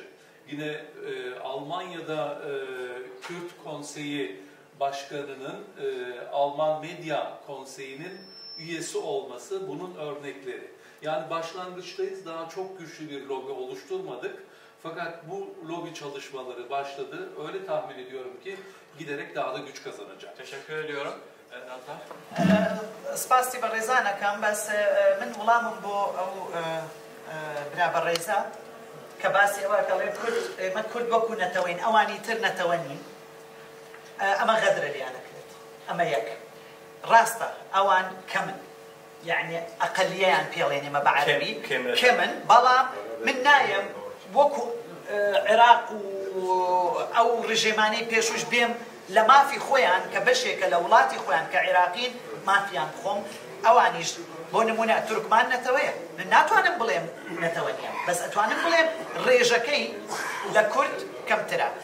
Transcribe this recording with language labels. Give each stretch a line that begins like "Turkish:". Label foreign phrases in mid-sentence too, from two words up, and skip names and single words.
Turkish: Yine Almanya'da Kürt Konseyi Başkanı'nın Alman Medya Konseyi'nin üyesi olması bunun örnekleri. Yani başlangıçtayız, daha çok güçlü bir lobi oluşturmadık. Fakat bu lobi çalışmaları başladı. Öyle tahmin ediyorum ki giderek daha da güç kazanacak. Teşekkür ediyorum. Nazlar.
Central Kurdish: سپاسی بە ڕێزانەکەم بەس من وڵامم بۆ ئەو برا بە ڕێزا کە باسی ئەوەکەڵێ ئێمە کورد وەکو نەتەوەین ئەوانی تر نەتەوە نین ئەمە غەدرە لیانەکرێت ئەمە یەک ڕاستە ئەوان کەمن یعنی ئەقەلیەیان پێڵێن ئێمە بە عەرەبی کەمن بەڵام من نایەم وەکو عێراق و ئەو ڕژێمانەی پێشوش بێم لە مافی خۆیان کە بەشێکە لە وڵاتی خۆیان کە عێراقین مافیان بخۆم ئەوانیش بۆ نمونە تورکمان نەتەوەیە من ناتوانم بڵێم نەتەوە نییە بەس ئەتوانم بڵێم ڕێژەکەی لە کورد کەمترە